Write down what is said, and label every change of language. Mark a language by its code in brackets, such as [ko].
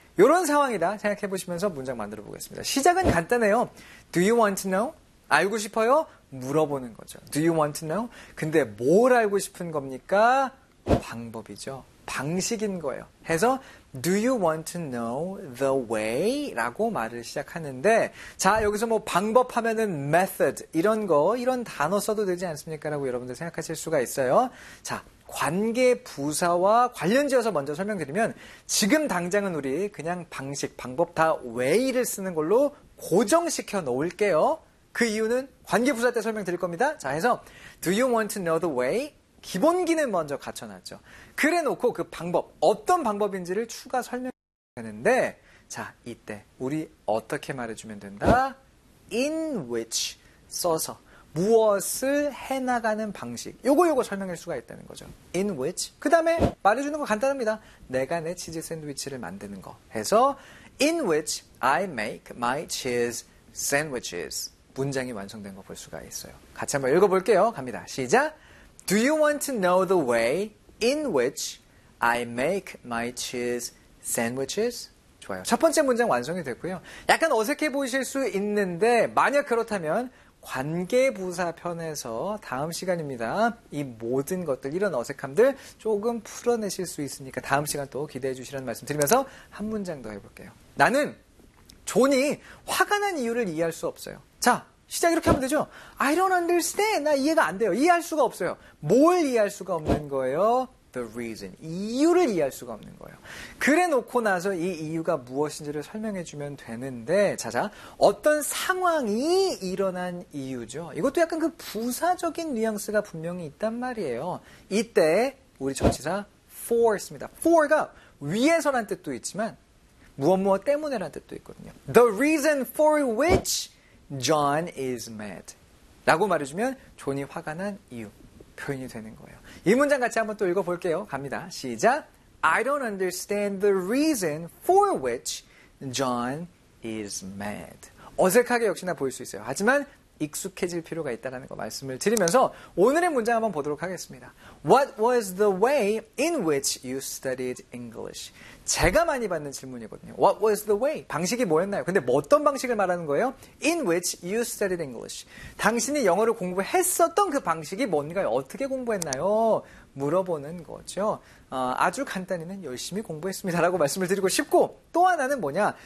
[ko] 이런 상황이다 생각해보시면서 문장 만들어보겠습니다. [en] 시작은 간단해요. Do you want to know? [ko] 알고 싶어요? 물어보는 거죠. [en] Do you want to know? [ko] 근데 뭘 알고 싶은 겁니까? 방법이죠. 방식인 거예요. 해서 [en] Do you want to know the way? [ko] 라고 말을 시작하는데 자 여기서 뭐 방법 하면은 method 이런 거 이런 단어 써도 되지 않습니까? 라고 여러분들 생각하실 수가 있어요. 자 관계 부사와 관련 지어서 먼저 설명드리면 지금 당장은 우리 그냥 방식 방법 다 way를 쓰는 걸로 고정시켜 놓을게요. 그 이유는 관계 부사 때 설명드릴 겁니다. [en] 자 해서 Do you want to know the way? [ko] 기본기는 먼저 갖춰놨죠. 그래 놓고 그 방법, 어떤 방법인지를 추가 설명해야 되는데, 자, 이때, 우리 어떻게 말해주면 된다? [en] In which, [ko] 써서, 무엇을 해나가는 방식. 요거 설명할 수가 있다는 거죠. [en] In which. [ko] 그 다음에 말해주는 거 간단합니다. 내가 내 치즈 샌드위치를 만드는 거. 해서, [en] In which I make my cheese sandwiches. [ko] 문장이 완성된 거 볼 수가 있어요. 같이 한번 읽어볼게요. 갑니다. 시작! [en] Do you want to know the way in which I make my cheese sandwiches? [ko] 좋아요. 첫 번째 문장 완성이 됐고요. 약간 어색해 보이실 수 있는데 만약 그렇다면 관계부사 편에서 다음 시간입니다. 이 모든 것들, 이런 어색함들 조금 풀어내실 수 있으니까 다음 시간 또 기대해 주시라는 말씀 드리면서 한 문장 더 해볼게요. 나는 존이 화가 난 이유를 이해할 수 없어요. 자, 시작 이렇게 하면 되죠? [en] I don't understand. [ko] 나 이해가 안 돼요. 이해할 수가 없어요. 뭘 이해할 수가 없는 거예요? [en] The reason. [ko] 이유를 이해할 수가 없는 거예요. 그래 놓고 나서 이 이유가 무엇인지를 설명해 주면 되는데 자자 어떤 상황이 일어난 이유죠? 이것도 약간 그 부사적인 뉘앙스가 분명히 있단 말이에요. 이때 우리 전치사 for 씁니다. for가 위에서란 뜻도 있지만 무엇무엇 때문에란 뜻도 있거든요. [en] The reason for which John is mad. [ko] 라고 말해주면 존이 화가 난 이유 표현이 되는 거예요. 이 문장 같이 한번 또 읽어볼게요. 갑니다. 시작! [en] I don't understand the reason for which John is mad. [ko] 어색하게 역시나 보일 수 있어요. 하지만 익숙해질 필요가 있다는 거 말씀을 드리면서 오늘의 문장 한번 보도록 하겠습니다. [en] What was the way in which you studied English? [ko] 제가 많이 받는 질문이거든요. [en] What was the way? [ko] 방식이 뭐였나요? 근데 어떤 방식을 말하는 거예요? [en] In which you studied English. [ko] 당신이 영어를 공부했었던 그 방식이 뭔가요? 어떻게 공부했나요? 물어보는 거죠. 아주 간단히는 열심히 공부했습니다라고 말씀을 드리고 싶고 또 하나는 뭐냐?